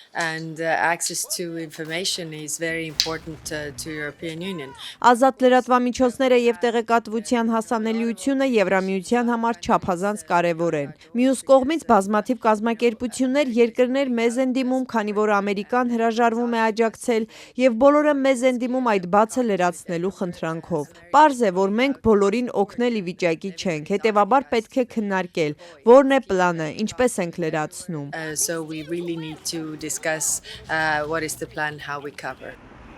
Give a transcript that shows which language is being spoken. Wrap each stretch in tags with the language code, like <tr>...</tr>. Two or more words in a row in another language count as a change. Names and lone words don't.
<hy>Ազատ լրատվամիջոցները եւ տեղեկատվության հասանելիությունը Եվրամիության համար չափազանց կարեւոր են։ Մյուս կողմից բազմաթիվ կազմակերպություններ, երկրներ մեզ են դիմում, քանի որ Ամերիկան հրաժարվում է աջակցել եւ բոլորը մեզ են դիմում այդ բացը լրացնելու խնդրանքով։ Պարզ է, որ մենք բոլորին օգնել ի վիճակի չենք, հետեւաբար պետք է քննարկել, որն է պլանը, ինչպես ենք լրացնում։</hy> <en>Discuss what is the plan, how we cover.</en>